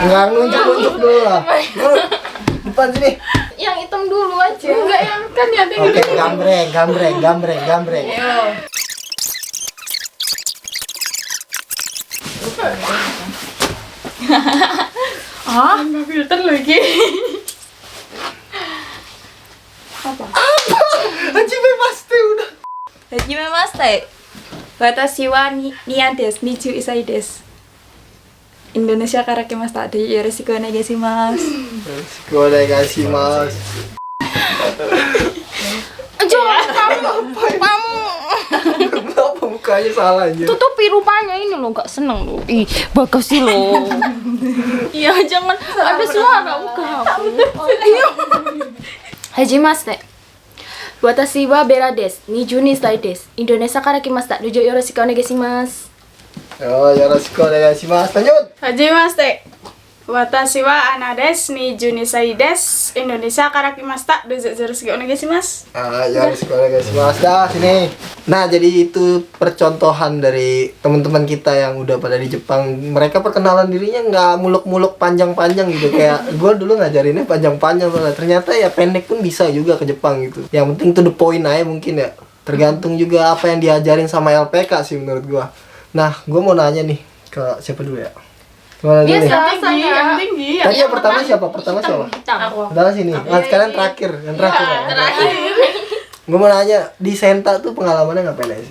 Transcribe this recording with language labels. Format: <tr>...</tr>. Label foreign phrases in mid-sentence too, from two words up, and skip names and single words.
<id>Nggak nunjuk dulu lah. Depan sini. Yang hitam dulu aja. Enggak yang kan yang Oke, gambreng. Nggak filter lagi.</id> <ja>はじめまして udah. はじめまして。私はNiaです. 21 歳です. Indonesiaから来ました。よろしくお願いします.</ja> <id>Jangan kamu. Kenapa mukanya salah aja? Tutupi rupanya ini lo nggak seneng lo. Ih, bagus sih lo. Iya, jangan ada suara buka. Iya. Hajimashite.</id> <ja>Watashi wa Bella desu. 22 歳です. Indonesiaから来ました. Rujuk よろしくお願いします. Oh, よろしくお願いします.</ja> <id>Lanjut.</id> <ja>はじめまして。私はアナです。22歳です。インドネシアから来ました。どうぞよろしくお願いします。よろしくお願いします.</ja> <id>Dah, sini. Nah, jadi itu percontohan dari teman-teman kita yang udah pada di Jepang. Mereka perkenalan dirinya nggak muluk-muluk panjang-panjang gitu. Kayak gue dulu ngajarinnya panjang-panjang. Ternyata ya pendek pun bisa juga ke Jepang gitu. Yang penting</id> <en>to the point</en> <id>aja mungkin ya. Tergantung juga apa yang diajarin sama LPK sih menurut gue. Nah, gue mau nanya nih ke siapa dulu ya? Gimana dulu nih? Yang tinggi. Tadi yang pertama siapa? Pertama sini. Nah, sekarang terakhir. Yang terakhir. Gue mau nanya, di Senta tuh pengalamannya ngapain aja sih?</id>